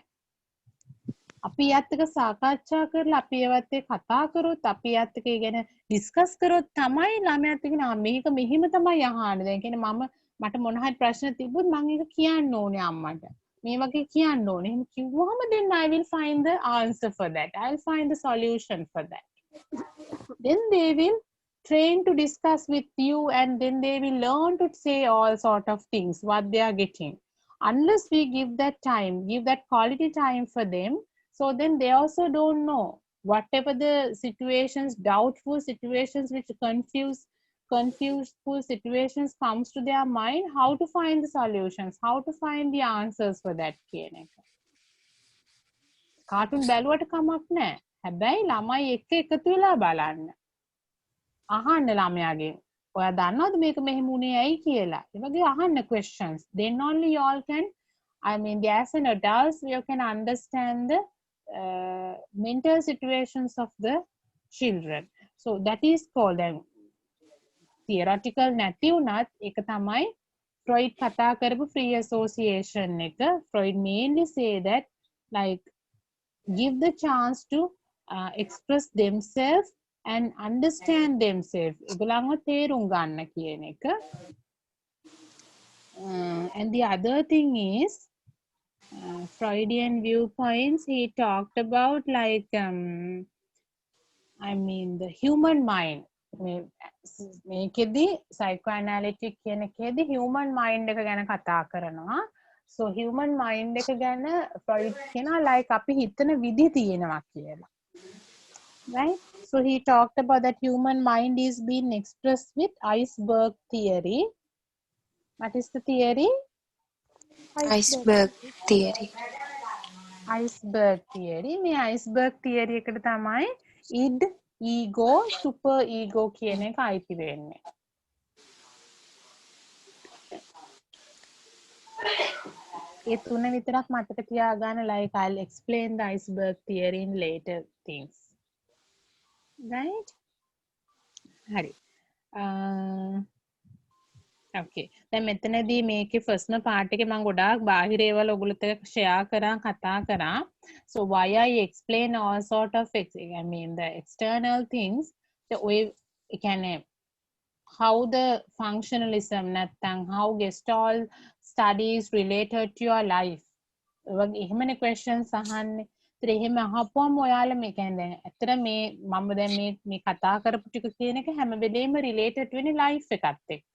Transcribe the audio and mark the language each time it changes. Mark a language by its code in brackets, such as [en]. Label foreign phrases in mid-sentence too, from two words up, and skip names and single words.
[si] අපි යත් එක සාකච්ඡා කරලා අපි ඒවත් එක්ක කතා කරොත් අපි යත් එක ගැන ඩිස්කස් කරොත් තමයි ළමයාත් එක්ක මේක මෙහිම තමයි අහන්නේ. දැන් කියන්නේ මට මොන හරි ප්‍රශ්න තිබ්බොත් මම ඒක කියන්න ඕනේ අම්මට. මේ වගේ කියන්න ඕනේ. එහෙම කිව්වම [en] then I will find the answer for that. I'll find the solution for that. Then they will train to discuss with you and then they will learn to say all sort of things what they are getting. Unless we give that time, give that quality time for them, so then they also don't know whatever the situations, doubtful situations which confuseful situations comes to their mind, how to find the solutions, how to find the answers for that [si] කියන එක. කාටුන් බැලුවට කමක් නැහැ. හැබැයි ළමයි එක්ක එකතු වෙලා බලන්න. අහන්න ළමයාගෙන්. ඔයා දන්නවද මේක මෙහෙම උනේ ඇයි කියලා? ඒ වගේ අහන්න questions. [en] Then only you all can, as an adults, you can understand the mental situations of the children. So that is called theoretical [si] නැති වුණත් ඒක තමයි Freud කතා කරපු [en] free association [si] එක. [en] Freud mainly say that like give the chance to express themselves and understand themselves. [si] ඒගොල්ලන්ව තේරුම් ගන්න කියන එක. [en] And the other thing is Freudian viewpoints, he talked about like the human mind. [si] මේකෙදි psychoanalytic කියන එකේදී [en] human mind [si] එක ගැන කතා කරනවා. [en] So human mind [si] එක ගැන Freud කියනවා like අපි හිතන විදි තියෙනවා කියලා. [en] Right? So he talked about that human mind is being expressed with iceberg theory. What is the theory? Iceberg theory. Iceberg theory. මේ iceberg theory එකට තමයි id, ego, super ego කියන එක අයිති වෙන්නේ. [si] ඒ තුන විතරක් මතක තියාගන්න [en] like I'll explain the iceberg theory in later things. Right? [si] හරි. [en] Okay. [si] දැන් මෙතනදී මේකේ [en] first part [si] එකේ මම ගොඩාක් බාහිර ඒවල ඔයගොල්ලොත් එක්ක ෂෙයා කරා කතා කරා. [en] So why I explain all sort of the external things the way how the functionalism නැත්නම් how Gestalt studies related to your life. [si] එහෙමනේ questions අහන්නේ. ඒතර එහෙම අහපුවම ඔයාලා මේ කියන්නේ දැන් ඇත්තට මේ මම දැන් මේ කතා කරපු ටික කියන එක හැම වෙලේම related වෙන්නේ life එකත් එක්ක.